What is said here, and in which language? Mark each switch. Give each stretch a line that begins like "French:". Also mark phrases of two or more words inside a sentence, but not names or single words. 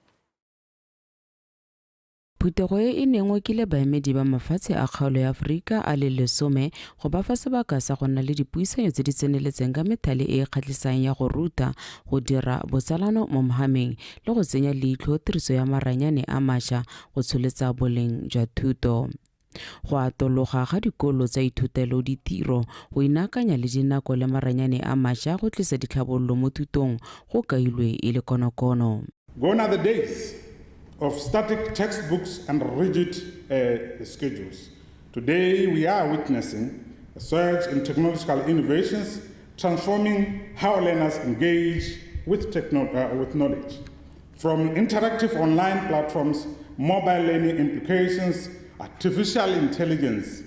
Tswana: Phutego e nengwe ke le baemedi ba mafatshe a kgaolo ya Afrika a le 10 go ba fa sebaka sa go nna le dipuisano tse di tseneletseng ka methale e kgatlhisang ya go ruta go dira botsalano mo mogameng le go tsenya leitlho tiriso ya maranyane a mašwa go tsholetsa boleng jwa thuto. Go atologa ga dikolo tsa ithutelo ditiro go inakanya le dinako le maranyane a mašwa go tlisa ditlhabololo mo thutong go kailwe e le konokono.
English: Gone are the days of static textbooks and rigid schedules. Today, we are witnessing a surge in technological innovations, transforming how learners engage with knowledge. From interactive online platforms, mobile learning implications, artificial intelligence.